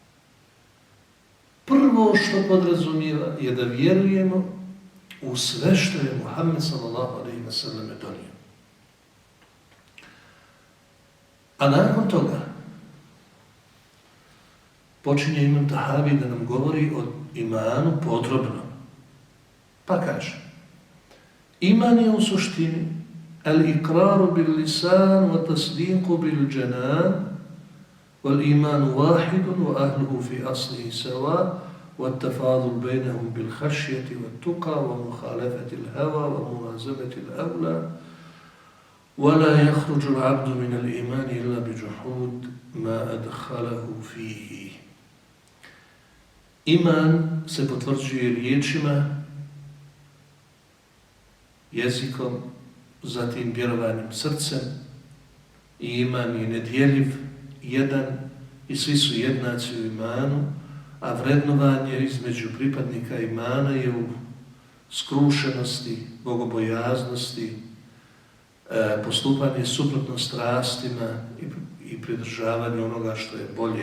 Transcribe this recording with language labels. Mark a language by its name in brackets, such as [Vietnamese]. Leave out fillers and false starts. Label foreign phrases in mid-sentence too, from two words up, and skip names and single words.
[Bosnian] Prvo što podrazumijeva je da vjerujemo u sve što je Muhammed [Arabic] صلى الله عليه وسلم [Bosnian] donio. A nakon toga počinje Imam Tahavi da nam govori o imanu podrobno. Pa kaže: iman je u suštini [Arabic] الإقرار باللسان والتصديق بالجنان والإيمان واحد وأهله في أصله سواء والتفاضل بينهم بالخشية والتقى ومخالفة الهوى وملازمة الأولى وَلَا يَخْرُجُ الْعَبْدُ مِنَ الْإِيمَانِ إِلَّا بِجُحُودٍ مَا أَدْخَلَهُ فِيهِ. [Bosnian] Iman se potvrđuje riječima, jezikom, zatim vjerovanjem srcem. I iman je nedjeljiv, jedan i svi su jednaci u imanu, a vrednovanje između pripadnika imana je u skrušenosti, bogobojaznosti, postupanje suprotno strastima i pridržavanje onoga što je bolje.